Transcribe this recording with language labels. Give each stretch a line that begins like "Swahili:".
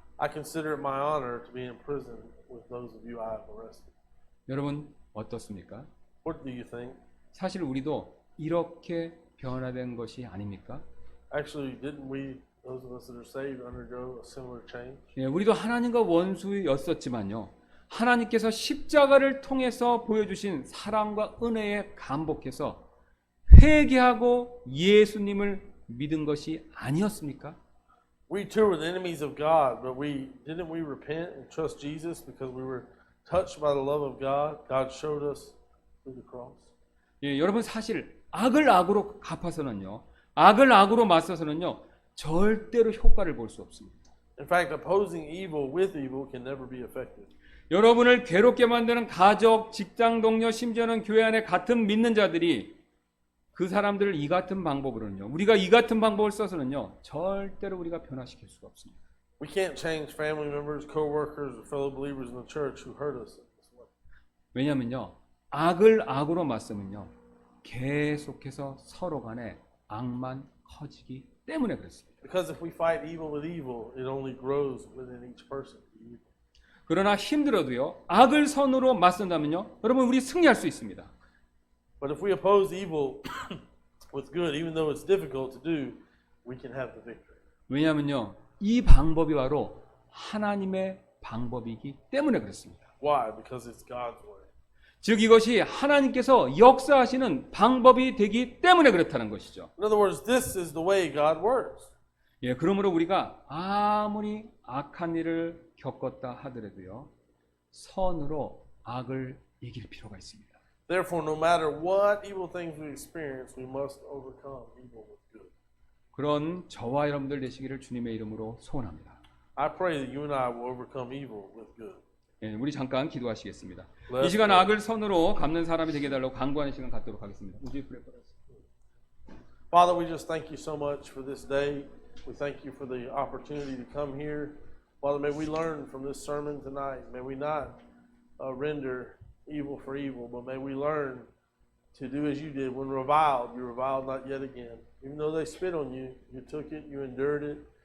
English: I consider it my honor to be in prison with those of you I have arrested.
Korean: 여러분 어떻습니까?
English: What do you think?
Korean: 사실 우리도 이렇게 변화된 것이 아닙니까?
English: Actually, didn't we, those of us that are saved, undergo a similar change?
Korean: 예, 우리도 하나님과 원수였었지만요. 하나님께서 십자가를 통해서 보여주신 사랑과 은혜에 감복해서 회개하고 예수님을 믿은 것이 아니었습니까?
English: We too were the enemies of God, but didn't we repent and trust Jesus because we were touched by the love of God? God showed us through the cross.
Korean: 예, 여러분 사실 악을 악으로 갚아서는요. 악을 악으로 맞서서는요. 절대로 효과를 볼 수 없습니다.
English: In fact, opposing evil with evil can never be effective.
Korean: 여러분을 괴롭게 만드는 가족, 직장 동료, 심지어는 교회 안에 같은 믿는 자들이 그 사람들을 이 같은 방법으로는요. 우리가 이 같은 방법을 써서는요. 절대로 우리가 변화시킬 수가 없습니다.
English: We can't change family members, co-workers, or fellow believers in the church who hurt us in this way.
Korean: 왜냐면요. 악을 악으로 맞서면요. 계속해서 서로 간에 악만 커지기 때문에 그렇습니다.
English: Because if we fight evil with evil, it only grows within each person.
Korean: 그러나 힘들어도요. 악을 선으로 맞선다면요. 여러분 우리 승리할 수 있습니다.
English: But if we oppose evil with good, even though it's difficult to do, we can have the victory.
Korean: 왜냐하면요. 이 방법이 바로 하나님의 방법이기 때문에 그렇습니다.
English: Why? Because it's God's way.
Korean: 즉 이것이 하나님께서 역사하시는 방법이 되기 때문에 그렇다는 것이죠.
English: In other words, this is the way God works.
Korean: 예, 그러므로 우리가 아무리 악한 일을 겪었다 하더라도요. 선으로 악을 이길 필요가 있습니다.
English: Therefore, no matter what evil things we experience, we must overcome evil with good.
Korean: 그런 저와 여러분들 되시기를 주님의 이름으로 소원합니다.
English: I pray that you and I will overcome evil with good.
Korean: 예, 우리 잠깐 기도하시겠습니다.
English: Let's
Korean: 이 시간
English: pray.
Korean: 악을 선으로 갚는 사람이 되게 해달라고 간구하는 시간 갖도록 하겠습니다.
English: Would you pray for us? Father, we just thank you so much for this day. We thank you for the opportunity to come here. Father, may we learn from this sermon tonight. May we not render evil for evil, but may we learn to do as you did. When reviled, you reviled not yet again. Even though they spit on you, you took it, you endured it.